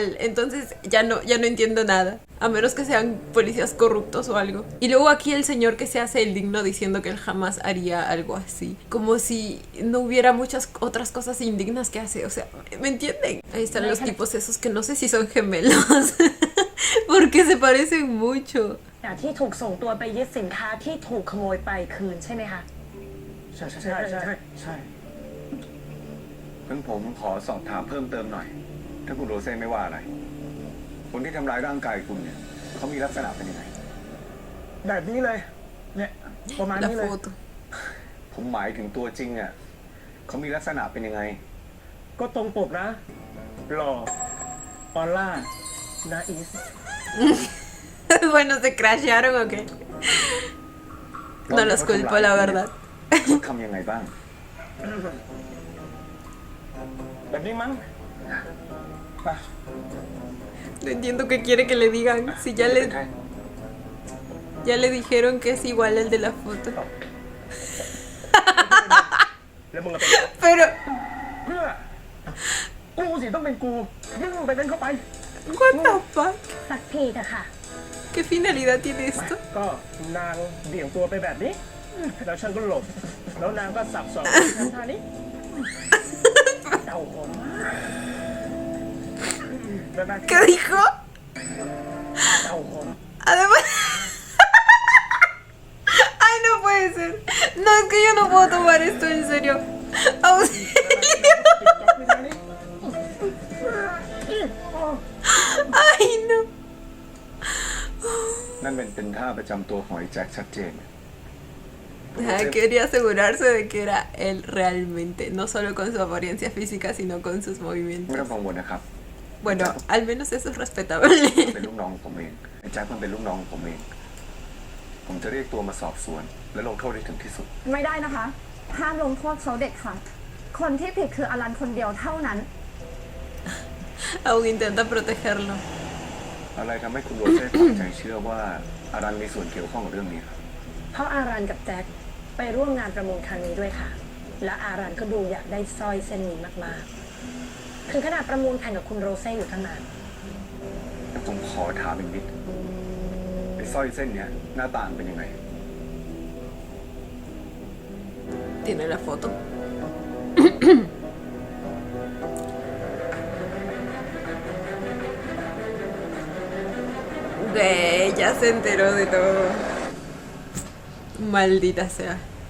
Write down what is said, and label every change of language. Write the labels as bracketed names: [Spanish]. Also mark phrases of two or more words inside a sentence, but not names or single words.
[Spanish] Entonces ya no entiendo nada. A menos que sean policías corruptos o algo. Y luego aquí el señor que se hace el digno diciendo que él jamás haría algo así. Como si no hubiera muchas otras cosas indignas que hace. O sea, ¿me entienden? Ahí están los tipos esos que no sé si son gemelos. Porque se parecen mucho. [Thai] ที่ถูกส่งตัวไปยึดสินค้าที่ถูกขโมยไปคืนใช่ไหมคะ ใช่งั้นผมขอสอบถามเพิ่มเติมหน่อย ถ้าคุณโรเซ่ไม่ว่าอะไร คนที่ทำร้ายร่างกายคุณเนี่ยเขามีลักษณะเป็นยังไง แบบนี้เลย เนี่ยประมาณ [Spanish] La [Thai] นี้เลย [Spanish] foto. [Thai] ผมหมายถึงตัวจริงอ่ะเขามีลักษณะเป็นยังไง ก็ตรงปกนะ หล่อออร่านาอีส [Spanish] Bueno, ¿se crashearon o qué? No los culpo, la verdad. [Thai] เขาทำยังไงบ้าง แบบนี้มั้งไป [Spanish] No entiendo qué quiere que le digan. Si ya le dijeron que es igual al de la foto. [Thai] แล้วมึงก็เป็น Pero, เพื่อกูสิต้องเป็นกูมึงไปเป็นเข้าไป [English] what the fuck? [Thai] สักทีเถอะค่ะ [Spanish] ¿Qué finalidad tiene esto? [Thai] ก็นางเบี่ยงตัวไปแบบนี้ แล้วฉันก็หลบ แล้วนางก็สับสอกทำท่านี้เต่าผมแบบนั้น [Spanish] ¿Qué dijo? [Thai] เต่าผม [Spanish] Además... Ay, no puede ser. No, es que yo no puedo tomar esto en serio. Auxilio. Ay, no. [Thai] นั่นเป็นท่าประจำตัวของไอ้แจ็คชัดเจน [Spanish] Quería asegurarse de que era él realmente, no solo con su apariencia física, sino con sus [Thai] ไม่ [Spanish] movimientos. [Thai] ต้องกังวลนะครับ [Spanish] Bueno, al menos eso es respetable. [Thai] เป็นลูกน้องของผมเองไอ้แจ็คมันเป็นลูกน้องของผมเอง ผมจะเรียกตัวมาสอบสวน และลงโทษให้ถึงที่สุด ไม่ได้นะคะ ห้ามลงโทษเขาเด็ดค่ะ คนที่ผิดคืออลันคนเดียวเท่านั้น [Spanish] Aún intenta protegerlo. [Thai] อะไรทำให้คุณโรเซ่ปักใจเชื่อว่าอารันมีส่วนเกี่ยวข้องกับเรื่องนี้ครับ เพราะอารันกับแจ็คไปร่วมงานประมูลครั้งนี้ด้วยค่ะ และอารันก็ดูอยากได้สร้อยเส้นนี้มากๆ ถึงขนาดประมูลแข่งกับคุณโรเซ่อยู่ตั้งนาน ผมขอถามอีกนิดไอ้สร้อยเส้นเนี้ยหน้าต่างเป็นยังไง [Spanish] Tiene la foto. Güey, ya se enteró de todo. Maldita sea.